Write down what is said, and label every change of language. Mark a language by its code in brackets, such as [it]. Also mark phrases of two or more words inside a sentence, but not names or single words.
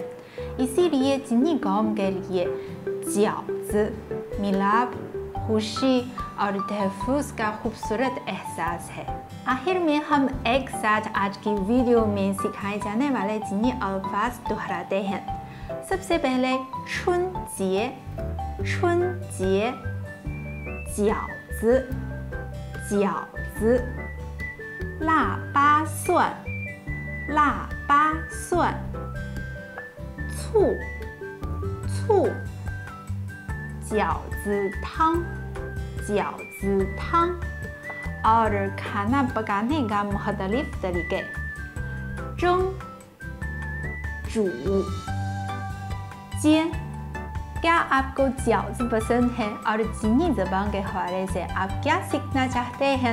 [ur] اسی لیے چینی قوم کے لیے جیاؤزی ملاپ، خوشی اور تحفظ کا خوبصورت احساس ہے. آخر میں ہم ایک ساتھ آج کی ویڈیو میں سکھائے جانے والے چینی الفاظ دہراتے ہیں. سب سے پہلے [zh] 春节，春节，饺子，饺子, 腊八蒜，腊八蒜，醋，醋，饺子汤，饺子汤। [ur] اور کھانا پکانے کا مختلف طریقے. [zh] 蒸，煮，煎. [ur] کیا آپ کو جیاؤزی پسند ہے اور چینی زبان کے حوالے سے آپ کیا سیکھنا چاہتے ہیں?